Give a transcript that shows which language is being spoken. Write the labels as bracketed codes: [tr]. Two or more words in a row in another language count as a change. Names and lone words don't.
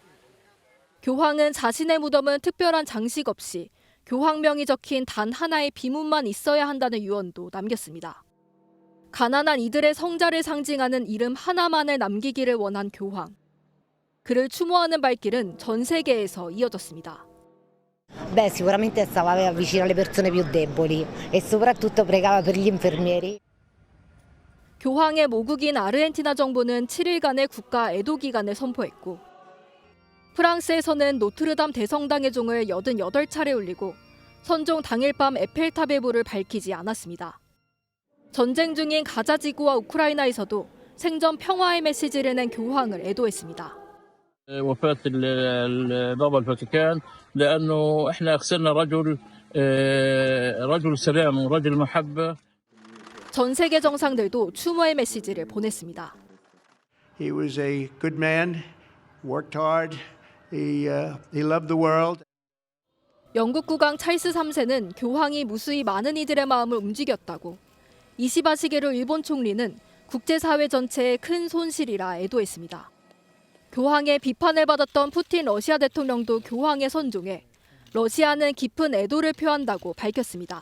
[ko] 교황은 자신의 무덤은 특별한 장식 없이 교황명이 적힌 단 하나의 비문만 있어야 한다는 유언도 남겼습니다. 가난한 이들의 성자를 상징하는 이름 하나만을 남기기를 원한 교황. 그를 추모하는 발길은 전 세계에서 이어졌습니다. [it] Beh, sicuramente stava vicino alle persone più deboli e soprattutto pregava per gli infermieri. [ko] 교황의 모국인 아르헨티나 정부는 7일간의 국가 애도 기간을 선포했고 프랑스에서는 노트르담 대성당의 종을 88차례 울리고 선종 당일 밤 에펠탑의 불을 밝히지 않았습니다. 전쟁 중인 가자 지구와 우크라이나에서도 생전 평화의 메시지를 낸 교황을 애도했습니다. [ar] وفاة البابا الفاتيكان لأنه إحنا خسرنا رجل سلام ورجل محبة. [ko] 전 세계 정상들도 추모의 메시지를 보냈습니다. [en] He was a good man, worked hard, he loved the world. [ko] 영국 국왕 찰스 3세는 교황이 무수히 많은 이들의 마음을 움직였다고 이시바 시게루 일본 총리는 국제사회 전체의 큰 손실이라 애도했습니다. 교황의 비판을 받았던 푸틴 러시아 대통령도 교황의 선종에 러시아는 깊은 애도를 표한다고 밝혔습니다.